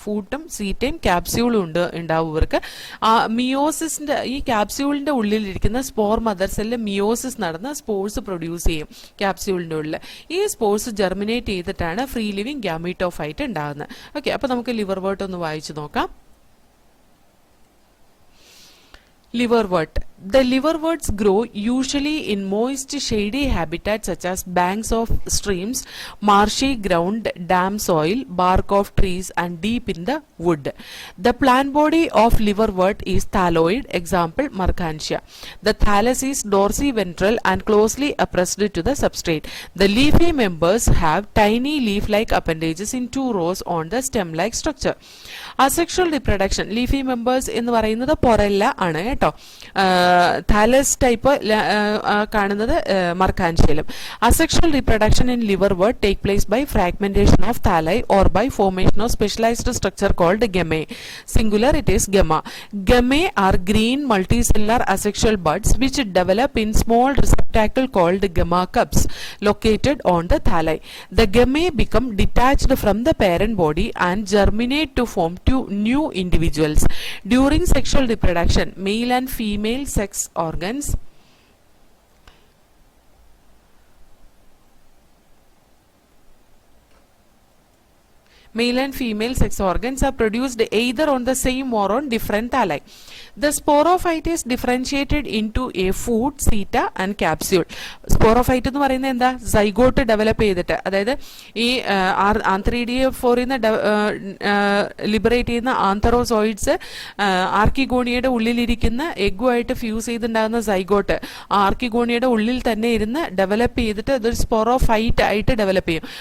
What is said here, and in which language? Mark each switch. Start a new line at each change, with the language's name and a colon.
Malayalam: ഫൂട്ടും സീറ്റയും ക്യാപ്സ്യൂളും ഉണ്ടാവും ഇവർക്ക്. മിയോസിന്റെ ഈ ക്യാപ്സ്യൂളിന്റെ ഉള്ളിലിരിക്കുന്ന സ്പോർ മദർ സെല്ല് മിയോസിസ് നടന്ന് സ്പോർസ് പ്രൊഡ്യൂസ് ചെയ്യും ക്യാപ്സ്യൂളിന്റെ ഉള്ളിൽ. ഈ സ്പോർസ് ജെർമിനേറ്റ് ചെയ്തിട്ടാണ് ഫ്രീ ലിവിംഗ് ഗ്യാമീറ്റോഫൈറ്റ് ഉണ്ടാകുന്നത്. ഓക്കെ, അപ്പൊ നമുക്ക് ലിവർ വേർട്ട് ഒന്ന് വായിച്ചു നോക്കാം.
English: Liverwort. The liverworts grow usually in moist, shady habitats such as banks of streams, marshy ground, damp soil, bark of trees, and deep in the wood. The plant body of liverwort is thalloid. Example, Mercantia. The thallus is dorsiventral and closely oppressed to the substrate. The leafy members have tiny leaf-like appendages in 2 rows on the stem-like structure. Asexual reproduction.
Malayalam: Leafy members എന്ന് പറയുന്നത് പൊറല്ല ആണ് കേട്ടോ. Thales type കാണുന്നത് മർക്കാൻഷ്യലും.
English: Asexual reproduction in liverwort take place by fragmentation of thalli or by formation of specialised structure called gemmae. Singular it is gemma. Gammae are green multicellular asexual buds which develop in small receptacle called gamma cups located on the thalli. The gammae become detached from the parent body and germinate to form two new individuals. During sexual reproduction, male and female sex organs male and female sex organs are produced either on the same or on different thalli. The sporophyte is differentiated into a food, seta and capsule.
Malayalam: Sporophyte എന്ന് പറയുന്നത് എന്താ? Zygote develop ചെയ്തിട്ട്, അതായത് ഈ ആന്ത്രീഡിയോഫോറിൽ നിന്ന് liberate ചെയ്യുന്ന ആന്തറോസോയിഡ്സ് ആർക്കിഗോണിയയുടെ ഉള്ളിലിരിക്കുന്ന എഗ്ഗുമായിട്ട് fuse ചെയ്തുണ്ടാകുന്ന zygote ആർക്കിഗോണിയയുടെ ഉള്ളിൽ തന്നെ ഇരുന്ന് ഡെവലപ്പ് ചെയ്തിട്ട് ഇതൊരു സ്പോറോഫൈറ്റ് ആയിട്ട് ഡെവലപ്പ് ചെയ്യും.